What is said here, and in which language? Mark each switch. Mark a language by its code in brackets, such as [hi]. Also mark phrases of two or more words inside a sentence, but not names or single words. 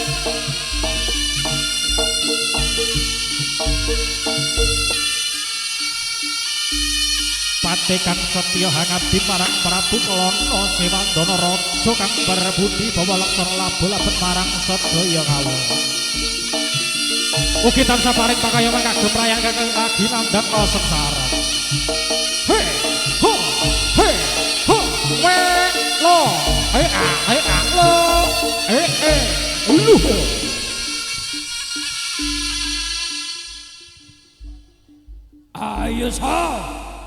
[jv] Patih kang setya hangabdi marang Prabu Lono Sewandana raja kang berbudi bawa laksana labet marang sedaya kawula. Ugi tansah paring pakayaman kagem rayang kakang aginandang sengsara. Hey, ho, hey, ho, we, lo, hey, lo, lu. Ayo sa.